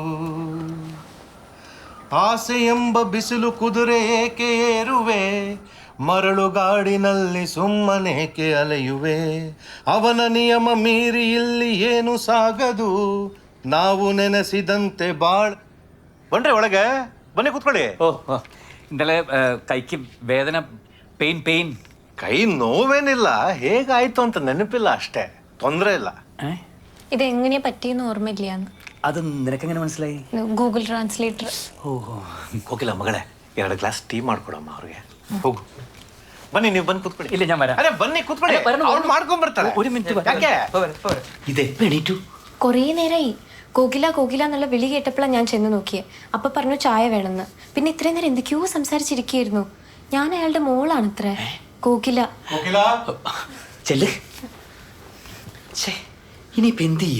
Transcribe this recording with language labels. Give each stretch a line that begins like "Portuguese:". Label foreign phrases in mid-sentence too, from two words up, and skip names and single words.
Kannada: ಆಸೆ ಎಂಬ ಬಿಸಿಲು ಕುದುರೆ ಏಕೆ ಏರುವೆ, ಮರಳುಗಾಡಿನಲ್ಲಿ ಸುಮ್ಮನೇಕೆ ಅಲೆಯುವೆ, ಅವನ ನಿಯಮ ಮೀರಿ ಇಲ್ಲಿ ಏನು ಸಾಗದು, ನಾವು ನೆನೆಸಿದಂತೆ ಬಾಳ್. ಬನ್ರಿ ಒಳಗೆ ಬನ್ನಿ, ಕೂತ್ಕೊಳ್ಳಿ.
Malayalam: ഇന്നലെ കൈക്ക് വേദന, പെയിൻ.
Kannada: ಕೈ ನೋವೇನಿಲ್ಲ, ಹೇಗಾಯ್ತು ಅಂತ ನೆನಪಿಲ್ಲ ಅಷ್ಟೇ, ತೊಂದರೆ ಇಲ್ಲ.
Malayalam: ഇത് എങ്ങനെയാ പറ്റിയെന്ന് ഓർമ്മയില്ലാന്ന്. അത് നിനക്കെങ്ങനെ മനസ്സിലായി? ഗൂഗിൾ ട്രാൻസ്ലേറ്റർ. ഓഹോ.
Kannada: ಕೋಕಿಲ ಮಗಳೇ, 2 ಗ್ಲಾಸ್ ಟೀ ಮಾಡ್ಕೊಡಮ್ಮ ಅವ್ರಿಗೆ. ಹೋಗು, ಬನ್ನಿ, ನೀವು ಬಂದು ಕೂತ್ಕೊಳ್ಳಿ.
Malayalam: ഇല്ല, ഞാൻ വരാം.
Kannada: ಅದೇ ಬನ್ನಿ ಕೂತ್ಕೊಳ್ಳಿ, ಅವ್ರು ಮಾಡ್ಕೊಂಡ್ ಬರ್ತಾರೆ.
Malayalam: ഒരു മിനിറ്റ്.
Kannada: ಯಾಕೆ?
Malayalam: ഇതെപ്പോ എണീറ്റു? കുറേ നേരമായി കോകില കോകില എന്നുള്ള വിളി കേട്ടപ്പോഴാണ് ഞാൻ ചെന്ന് നോക്കിയേ. അപ്പൊ പറഞ്ഞു ചായ വേണമെന്ന്. പിന്നെ ഇത്രയും നേരം എന്തൊക്കെയോ സംസാരിച്ചിരിക്കുകയായിരുന്നു. ഞാൻ അയാളുടെ മോളാണ് ഇത്ര. കോകില. ചെല്ല്. ഇനിയിപ്പോ എന്ത് ചെയ്യും?